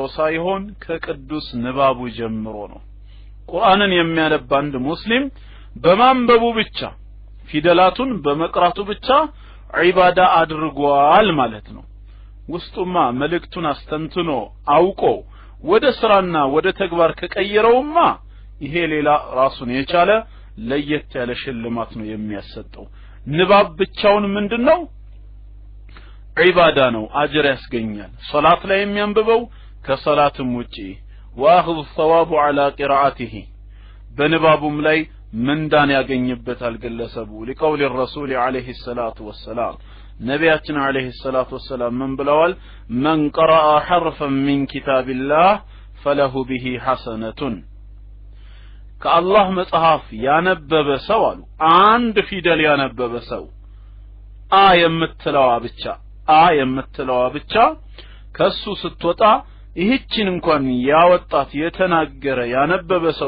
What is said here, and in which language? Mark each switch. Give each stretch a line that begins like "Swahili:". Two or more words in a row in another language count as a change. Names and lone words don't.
Amharic: ሳይሆን ከቅዱስ ንባቡ ጀምሮ ነው። ቁርአንን የሚያነብ አንድ ሙስሊም በማንበቡ ብቻ ፊደላቱን በመቅራቱ ብቻ ዒባዳ አድርጓል ማለት ነው። ውስጡማ መልእክቱን አስተንትኖ አውቆ ወደ ስራና ወደ ተግባር ከቀየረውማ ይሄ ሌላ ራሱን የቻለ ለየት ያለ ሽልማት ነው የሚያሰጠው። ንባብ ብቻውን ምንድነው? ዒባዳ ነው፣ አጅር ያስገኛል። ሶላት ላይ የሚያንብበው ከሶላትም ውጪ
Arabic: واخذ الثواب على قراءته
Amharic: በንባቡም ላይ ምንዳን ያገኝበታል ግለሰቡ።
Arabic: لقول الرسول عليه الصلاه والسلام
Amharic: ነብያችን
Arabic: عليه الصلاه والسلام
Amharic: ምን ብለዋል?
Arabic: من قرأ حرفا من كتاب الله فله به حسنة
Amharic: ከአላህ መጽሐፍ ያነበበ ሰው አሉ አንድ ፊደል ያነበበ ሰው የምትለዋ ብቻ ከሱ ስትወጣ ይህችን እንኳን ያወጣት የተናገረ ያነበበ ሰው